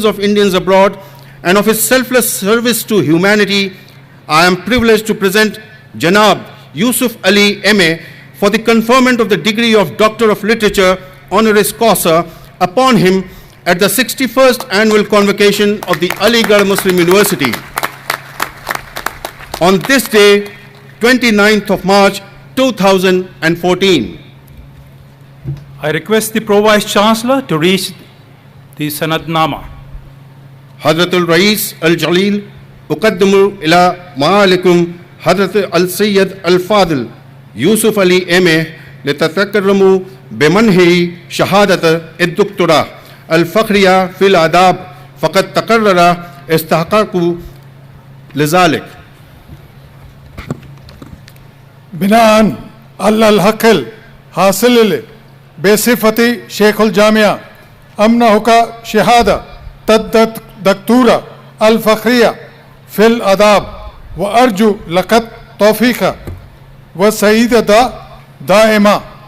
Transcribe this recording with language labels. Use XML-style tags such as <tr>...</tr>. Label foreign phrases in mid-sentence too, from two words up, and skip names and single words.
<en>of Indians abroad and of his selfless service to humanity, I am privileged to present Janab Yusuf Ali MA for the conferment of the degree of Doctor of Literature</en> <la>honoris causa</la> <en>upon him at the 61st Annual Convocation of the Aligarh Muslim University on this day, 29th of March 2014. I request the Pro-Vice Chancellor to read the Sanadnama.</en> <ar>حضرة الرئيس الجليل أقدم إلى معاليكم حضرة السيد الفاضل Yusuf Ali MA لتتكرموا بمنحه شهادة الدكتوراه الفخرية في الآداب فقد تقرر استحقاق لذلك. بناء على الحق الحاصل بصفتي شيخ الجامعة أمنحك شهادة الدكتوراه الفخرية في الآداب وأرجو لك التوفيق والسعادة دائما.</ar>